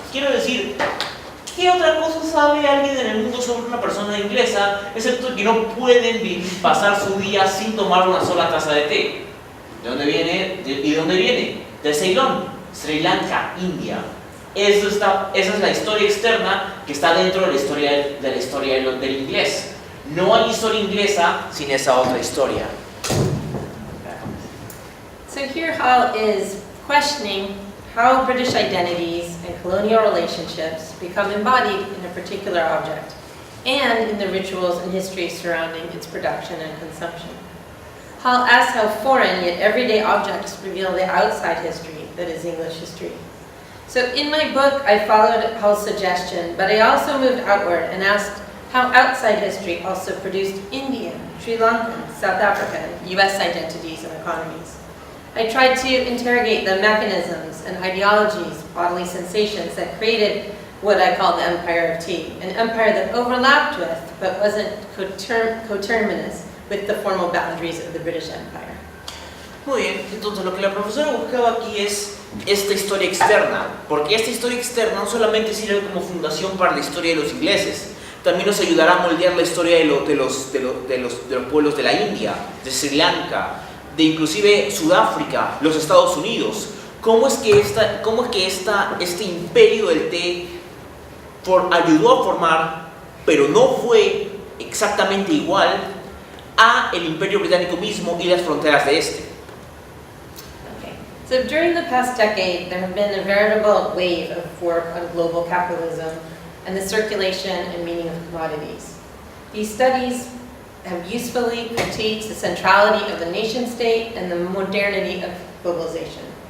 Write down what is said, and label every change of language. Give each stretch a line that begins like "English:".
Spanish: Quiero decir, ¿qué otra cosa sabe alguien en el mundo sobre una persona inglesa, excepto que no pueden pasar su día sin tomar una sola taza de té? ¿De dónde viene? ¿Y de dónde viene? De Ceilán, Sri Lanka, India. Esa es la historia externa que está dentro de la historia del inglés. No hay historia inglesa sin esa otra historia.
English: So here Hall is questioning how British identities and colonial relationships become embodied in a particular object, and in the rituals and history surrounding its production and consumption. Hall asks how foreign yet everyday objects reveal the outside history that is English history. So in my book, I followed Hall's suggestion, but I also moved outward and asked how outside history also produced Indian, Sri Lankan, South African, US identities and economies. I tried to interrogate the mechanisms and ideologies, bodily sensations that created what I call the empire of tea, an empire that overlapped with, but wasn't coterminous with the formal boundaries of the British Empire.
Spanish: Muy bien, entonces lo que la profesora buscaba aquí es esta historia externa, porque esta historia externa no solamente sirve como fundación para la historia de los ingleses, también nos ayudará a moldear la historia de los pueblos de la India, de Sri Lanka, de inclusive Sudáfrica, los Estados Unidos. ¿Cómo es que este imperio del té ayudó a formar, pero no fue exactamente igual a el imperio británico mismo y las fronteras de este?
English: So during the past decade, there have been a veritable wave of work on global capitalism and the circulation and meaning of commodities. These studies have usefully critiqued the centrality of the nation-state and the modernity of globalization.